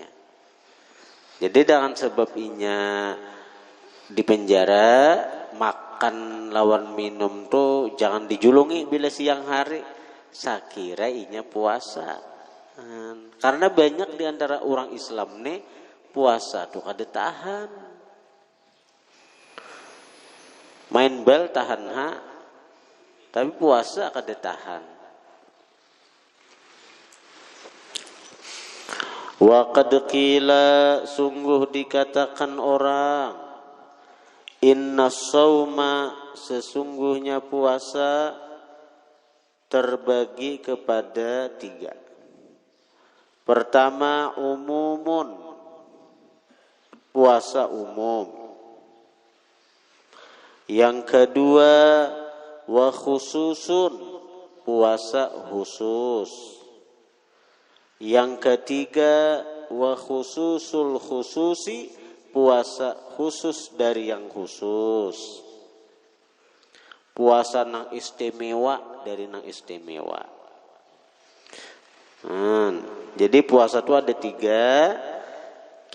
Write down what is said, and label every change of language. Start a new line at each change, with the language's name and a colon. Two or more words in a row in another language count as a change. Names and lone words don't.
Banjar: Jadi dengan sebab inya di penjara makan lawan minum tuh jangan dijulungi bila siang hari. sakira inya puasa. Karena banyak di antara orang Islam nih puasa tuh kada tahan. Main bal tahan tapi puasa kada tahan.
Arabic: وقد قيل,
Banjar: sungguh dikatakan orang,
Arabic: إن الصوم,
Banjar: sesungguhnya puasa terbagi kepada 3. Pertama, umumun, puasa umum. Yang kedua,
Arabic: وخصوص,
Banjar: puasa khusus. Yang ketiga,
Arabic: وخصوص الخصوص,
Banjar: puasa khusus dari yang khusus. Puasa nang istimewa dari nang istimewa. Jadi puasa itu ada 3.